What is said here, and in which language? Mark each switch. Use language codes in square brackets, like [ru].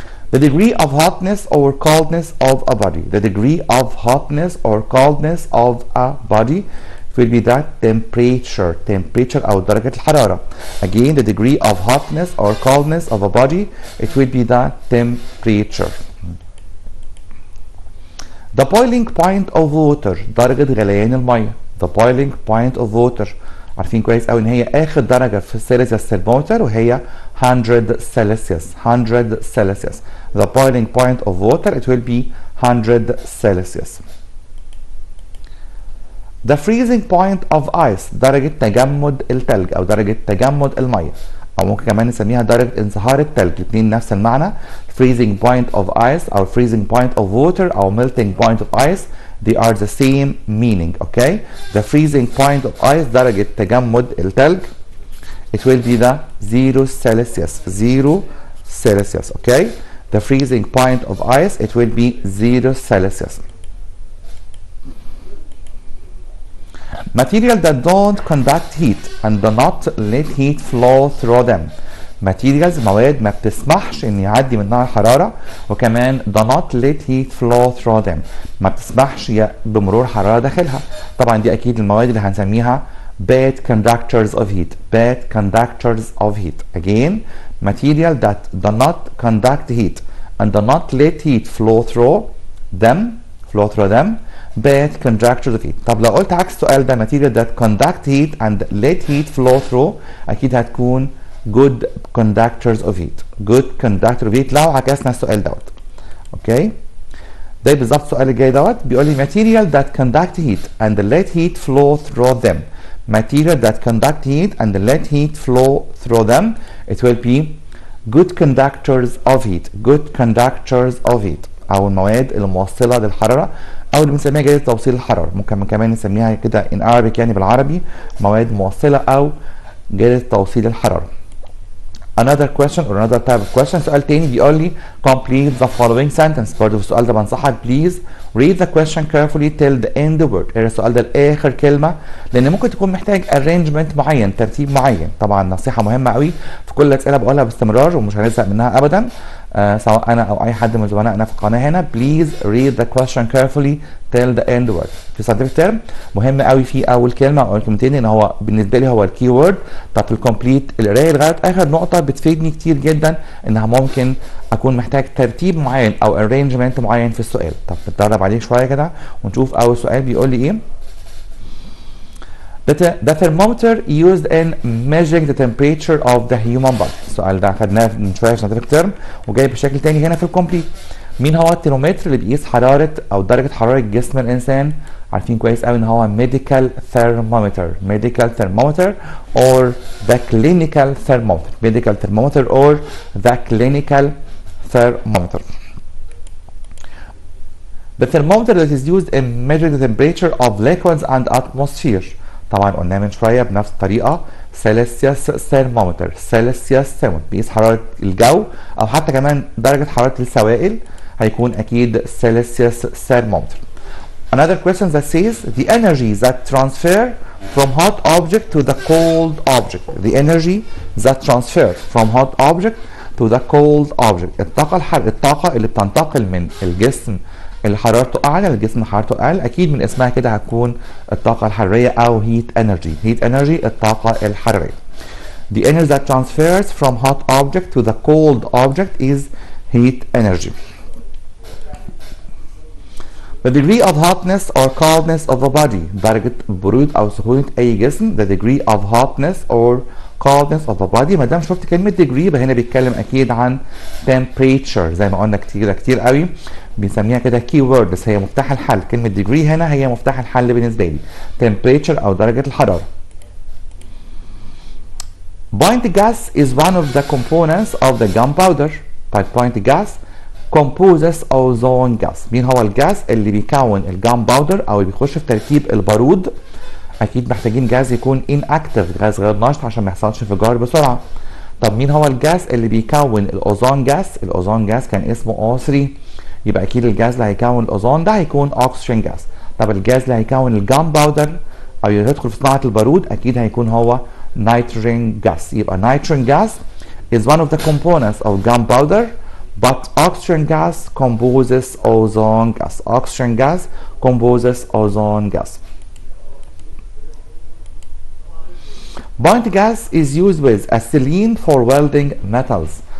[en] The degree of hotness or coldness of a body. The degree of hotness or coldness of a body will be the temperature [ar] أو درجة الحرارة. [en] Again the degree of hotness or coldness of a body it will be the temperature. The boiling point of water [ar] درجة غليان المية. [en] The boiling point of water [ar] عارفين كويس قوي ان هي اخر درجة في السيلسيوس ثرمومتر وهي 100 سيلسيوس. [en] 100 Celsius. The boiling point of water it will be 100 Celsius. The freezing point of ice [ar] درجة تجمد الثلج أو درجة تجمد المية. او ممكن كمان نسميها درجه انصهار الثلج. الاثنين نفس المعنى. [en] freezing point of ice او freezing point of water او melting point of ice they are the same meaning. okay, the freezing point of ice [ar] درجه تجمد الثلج [en] it will be the 0 Celsius. 0 Celsius. okay, the freezing point of ice it will be 0 Celsius. Material that don't conduct heat and do not let heat flow through them. [ar] Materials مواد ما بتسمحش ان يعدي منها الحرارة، وكمان [en] do not let heat flow through them [ar] ما بتسمحش بمرور حرارة داخلها. طبعا دي اكيد المواد اللي هنسميها bad conductors of heat. [en] bad conductors of heat. again, material that do not conduct heat and do not let heat flow through them bad conductors of heat. [ar] طب لو قلت عكس السؤال ده [en] material that conduct heat and let heat flow through [ar] اكيد هتكون [en] good conductors of heat. good conductor of heat [ar] لو عكسنا السؤال دوت. اوكي، ده بالظبط السؤال الجاي دوت بيقول لي [en] material that conduct heat and let heat flow through them. material that conduct heat and let heat flow through them it will be good conductors of heat. good conductors of heat [ar] او المواد الموصله للحراره او اللي بنسميها جيده توصيل الحراره. ممكن كمان نسميها كده [en] in Arabic [ar] يعني بالعربي مواد موصله او جيده توصيل الحراره. [en] another question or another type of question. [ar] سؤال تاني بيقول لي [en] complete the following sentence. [ar] برضه في السؤال ده بنصحك [en] please read the question carefully till the end of word. [ar] السؤال ده لاخر كلمه لان ممكن تكون محتاج arrangement معين، ترتيب معين. طبعا نصيحه مهمه قوي في كل الاسئله بقولها باستمرار ومش هنزهق منها ابدا. سواء انا او اي حد من زملائنا في القناه هنا [en] please read the question carefully till the end word. [ar] في scientific term مهم قوي في اول كلمه او كلمتين ان هو بالنسبه لي هو الكي وورد. طب في الكومبليت القرايه لغايه اخر نقطه بتفيدني كتير جدا انها ممكن اكون محتاج ترتيب معين او arrangement معين في السؤال. طب نتدرب عليه شويه كده ونشوف اول سؤال بيقول لي ايه. [en] The thermometer used in measuring the temperature of the human body. [ar] السؤال ده خدناه من شويه في scientific term وجاي بشكل تاني هنا في الكومبليت. مين هو الترمومتر اللي بيقيس حراره او درجه حراره جسم الانسان؟ عارفين كويس قوي ان هو [en] medical thermometer. medical thermometer or the clinical thermometer. medical thermometer or the clinical thermometer. The thermometer that is used in measuring the temperature of liquids and atmosphere. [ar] طبعا قلنا من شويه بنفس الطريقه سيلسيوس ثيرمومتر. سيلسيوس ثيرمومتر بيقيس حراره الجو او حتى كمان درجه حراره السوائل هيكون اكيد سيلسيوس ثيرمومتر. [en] Another question that says the energy that transfer from hot object to the cold object. The energy that transfer from hot object to the cold object. [ar] الطاقه اللي بتنتقل من الجسم اللي حرارته اعلى للجسم حرارته اقل. اكيد من اسمها كده هتكون الطاقه الحراريه او [en] heat energy. heat energy [ar] الطاقه الحراريه. [en] The energy that transfers from hot object to the cold object is heat energy. The degree of hotness or coldness of a body. [ar] درجه برود او سخونه اي جسم. [en] The degree of hotness or coldness of a body. [ar] ما دام شفت كلمه degree يبقى هنا بيتكلم اكيد عن temperature زي ما قلنا كتير قوي بنسميها كده كي وورد بس هي مفتاح الحل. كلمه degree هنا هي مفتاح الحل بالنسبه لي. temperature او درجه الحراره. [en] point gas is one of the components of the gunpowder. طيب point gas composes ozone gas. [ar] مين هو الجاز اللي بيكون الجان باودر او اللي بيخش في تركيب البارود؟ اكيد محتاجين جاز يكون inactive غاز غير نشط عشان ما يحصلش انفجار بسرعه. طب مين هو الجاز اللي بيكون الاوزون جاز؟ الاوزون جاز كان اسمه O3 يبقى اكيد الجاز اللي هيكون الاوزون ده هيكون اوكسجين جاز. طب الجاز اللي هيكون الجان باودر او يدخل في صناعه البارود اكيد هيكون هو نيتروجين جاز. يبقى نيتروجين جاز [en] is one of the components of gunpowder but oxygen gas composes ozone gas. oxygen gas composes ozone gas. Point gas is used with acetylene for welding metals.